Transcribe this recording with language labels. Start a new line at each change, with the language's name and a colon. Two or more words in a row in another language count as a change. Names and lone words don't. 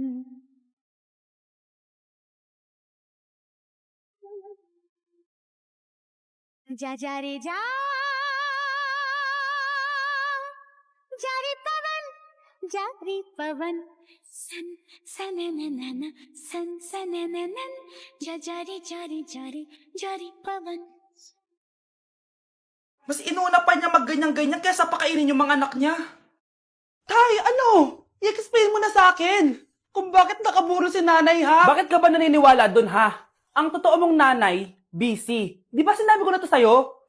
Hindi: जा जा रे जा जा रे पवन सन सनननन सन सनननन जा रे पवन.
Filipino: Mas inuna pa niya magganyan-ganyan kaysa pakainin yung mga anak niya. Tay, ano? I-explain mo na sa akin. Kung bakit nakaburo si nanay, ha? Bakit ka ba naniniwala dun, ha? Ang totoo mong nanay, busy. Di ba sinabi ko na to sa'yo?